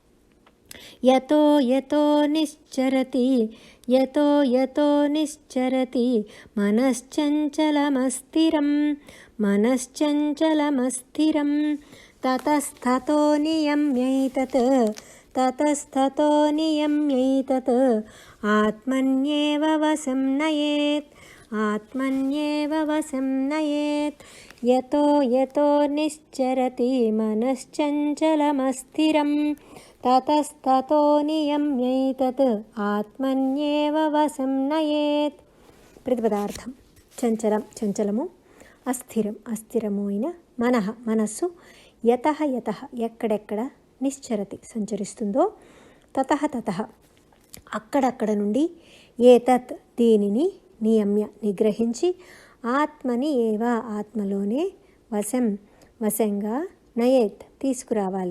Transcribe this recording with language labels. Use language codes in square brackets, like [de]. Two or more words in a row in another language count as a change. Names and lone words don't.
[sa] యతో నిశ్చరతి మనశ్చంచలమస్థిరం తతస్థతో నియమ్యైతత్ ఆత్మన్యేవ వశం నయేత్. యతో నిశ్చరతి మనశ్చంచలమస్థిరం తతస్తతో నియమ్యైతత్ ఆత్మన్యేవ వశం నయేత్. [te] ప్రతిపదార్థం. చంచలము, అస్థిరము అయిన మనస్సు, యతః ఎక్కడెక్కడ, నిశ్చరతి సంచరిస్తుందో, తతః అక్కడక్కడ నుండి, ఏతత్ దీనిని, నియమ్య నిగ్రహించి, [sa] ఆత్మని ఏవ [te] ఆత్మలోనే, వశంగా, నయేత్ తీసుకురావాలి.